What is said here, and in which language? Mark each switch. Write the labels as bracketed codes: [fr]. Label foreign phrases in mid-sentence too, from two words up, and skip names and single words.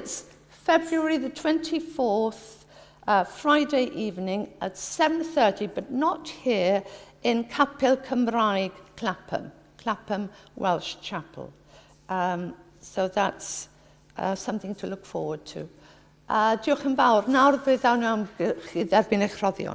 [en] And it's February the 24th, Friday evening at 7:30, but not here, in Capel Cymraeg, Clapham Welsh Chapel. So that's something to look forward to. [cy] Diolch yn fawr. Nawr fydd awn am chi dderbyn eich rhoddion.